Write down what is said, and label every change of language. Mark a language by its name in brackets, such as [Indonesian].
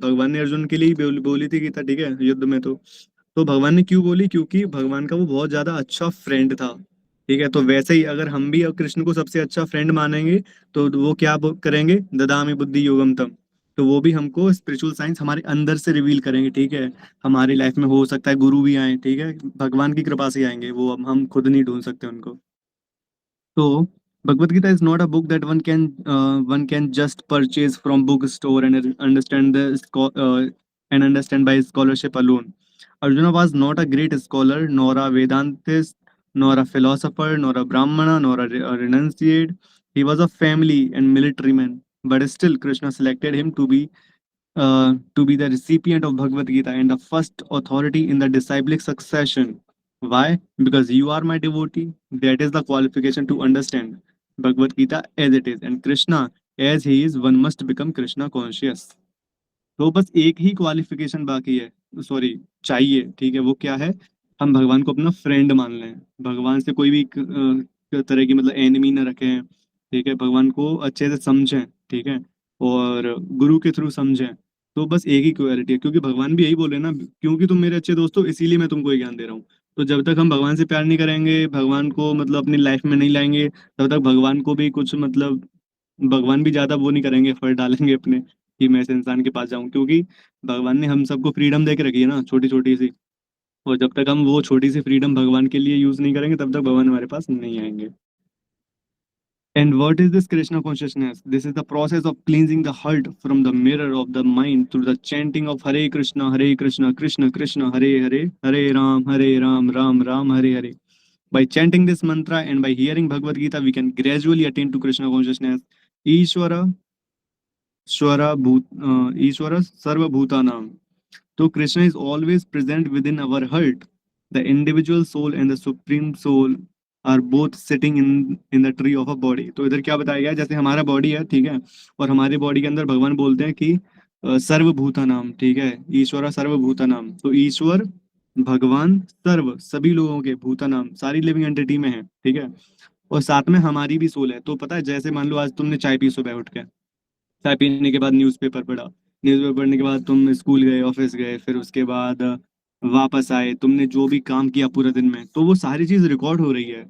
[Hindi] भगवान ने अर्जुन के लिए ही बोली थी गीता, ठीक है, युद्ध में। तो भगवान ने क्यों बोली, क्योंकि भगवान का वो बहुत ज्यादा अच्छा फ्रेंड था, ठीक है। तो वैसे ही अगर हम भी कृष्ण को सबसे अच्छा फ्रेंड मानेंगे, तो वो क्या करेंगे, [Sanskrit] ददामि बुद्धि योगम तम, [Hindi] तो वो भी हमको स्पिरिचुअल साइंस हमारे अंदर से रिवील करेंगे, ठीक है। हमारी लाइफ में हो सकता है गुरु भी आए, ठीक है, भगवान की कृपा से आएंगे वो, हम खुद नहीं ढूंढ सकते उनको। [English] तो Bhagavad Gita is not a book that one can just purchase from bookstore and understand and understand by scholarship alone. Arjuna was not a great scholar, nor a Vedantist, nor a philosopher, nor a Brahmana, nor a renunciate. He was a family and military man, but still Krishna selected him to be the recipient of Bhagavad Gita and the first authority in the disciplic succession. Why? Because you are my devotee. That is the qualification to understand Bhagavad Gita as it is. And Krishna, as he is, one must become Krishna conscious. [Hindi] तो बस एक ही qualification बाकी है, sorry, चाहिए, ठीक है, वो क्या है, हम भगवान को अपना फ्रेंड मान लें, भगवान से कोई भी तरह की मतलब एनिमी ना रखें, ठीक है, भगवान को अच्छे से समझें, ठीक है, और गुरु के थ्रू समझें। तो बस एक ही क्वालिटी है, क्योंकि भगवान भी यही बोले ना, क्योंकि तुम मेरे अच्छे दोस्त हो इसीलिए मैं तुमको ये ज्ञान दे रहा हूँ। तो जब तक हम भगवान से प्यार नहीं करेंगे, भगवान को मतलब अपनी लाइफ में नहीं लाएंगे, तब तक भगवान को भी कुछ मतलब, भगवान भी ज्यादा वो नहीं करेंगे, एफर्ट डालेंगे अपने कि मैं इस इंसान के पास जाऊं, क्योंकि भगवान ने हम सबको फ्रीडम दे के रखी है ना, छोटी छोटी सी। और जब तक हम वो छोटी सी फ्रीडम भगवान के लिए यूज नहीं करेंगे, तब तक भगवान हमारे पास नहीं आएंगे। [English] And what is this Krishna consciousness? This is the process of cleansing the heart from the mirror of the mind through the chanting of Hare Krishna, Krishna Krishna, Hare Hare, Hare Ram Ram, Hare Hare. By chanting this mantra and by hearing Bhagavad Gita, we can gradually attain to Krishna consciousness. [Sanskrit] Ishvara Ishvara Sarvabhutanam. [English] So Krishna is always present within our heart. The individual soul and the supreme soul are both sitting in the tree of a body. [Hindi] तो इधर क्या बताया गया है, जैसे हमारा body है, ठीक है, और हमारे बॉडी के अंदर भगवान बोलते हैं कि सर्वभूता नाम, ठीक है, [Sanskrit] ईश्वर सर्वभूता नाम। [Hindi] तो ईश्वर भगवान सर्व सभी लोगों के, भूता नाम सारी लिविंग एंटिटी में है, ठीक है, और साथ में हमारी भी सोल है। तो पता है, जैसे मान लो आज तुमने चाय पी सुबह उठ के, चाय पीने के बाद न्यूज़पेपर पढ़ा, न्यूज़पेपर पढ़ने के बाद तुम स्कूल गए, ऑफिस गए, फिर उसके बाद वापस आए, तुमने जो भी काम किया पूरे दिन में, तो वो सारी चीज रिकॉर्ड हो रही है।